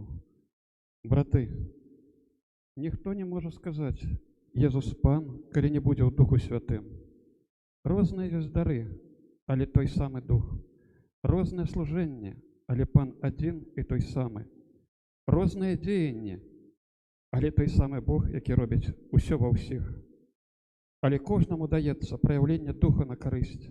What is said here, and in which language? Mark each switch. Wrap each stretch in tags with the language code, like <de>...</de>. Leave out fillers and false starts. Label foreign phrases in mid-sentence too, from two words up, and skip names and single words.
<uk>Брати, ніхто не може сказати: Єсус Пан, коли не буде в Духу Святим.</uk> <be>Розныя ёсць дары, але той самы Дух. Рознае служэнне, але Пан адзін і той самы. Розныя дзеянні, але той самы Бог, які робіць усё ва ўсіх. Але кожнаму даецца праяўленне Духа на карысць.</be>